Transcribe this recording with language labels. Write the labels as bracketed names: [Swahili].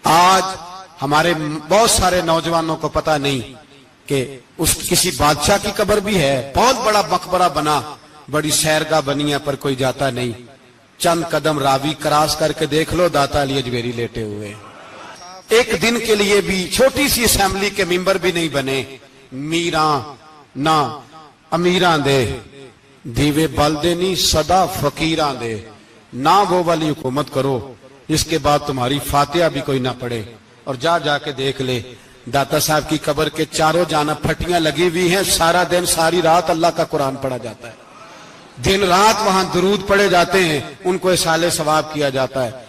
[Urdu] آج ہمارے بہت سارے نوجوانوں کو پتہ نہیں کہ اس کسی بادشاہ کی قبر بھی ہے. بہت بڑا مقبرہ بنا, بڑی سیرگاہ بنی ہے, پر کوئی جاتا نہیں. چند قدم راوی کراس کر کے دیکھ لو, داتا علی اجمیری لیٹے ہوئے. ایک دن کے لیے بھی چھوٹی سی اسمبلی کے ممبر بھی نہیں بنے. [Punjabi] میراں نہ امیراں دے, دیوے بلدے نہیں صدا فقیراں دے. [Urdu] نہ وہ والی حکومت کرو جس کے بعد تمہاری فاتحہ بھی کوئی نہ پڑے. اور جا کے دیکھ لے, داتا صاحب کی قبر کے چاروں جانب پھٹیاں لگی ہوئی ہیں. سارا دن ساری رات اللہ کا قرآن پڑھا جاتا ہے, دن رات وہاں درود پڑھے جاتے ہیں, ان کو اصالہ ثواب کیا جاتا ہے.